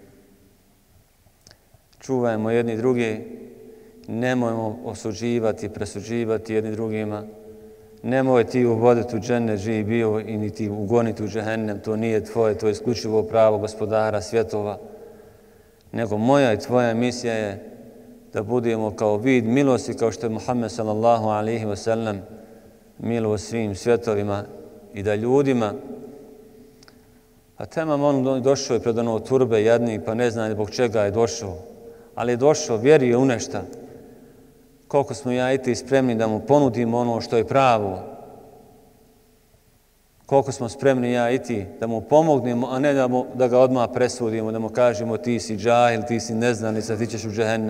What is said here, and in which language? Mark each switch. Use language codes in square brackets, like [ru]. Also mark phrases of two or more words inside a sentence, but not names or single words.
[bs] Čuvajmo jedni drugi, nemojmo osuđivati, presuđivati jedni drugima. Nemoj ti uvoditi u džennet živ bio i niti ugoniti u džehennem, to nije tvoje, to je isključivo pravo gospodara svjetova. Nego moja i tvoja misija je da budemo kao vid milosti, kao što je Muhammed [ar] صلى الله عليه وسلم [bs] milo svim svjetovima i da ljudima, a temam on došao je pred ono turbe jadnik, pa ne zna zbog čega je došao, ali je došao, vjerio u nešto. Koliko smo ja i ti spremni da mu ponudimo ono što je pravo, koliko smo spremni ja i ti da mu pomognemo, a ne da ga odmah presudimo, da mu kažemo ti si džahil, ti si neznanica, ti ćeš u džehennem.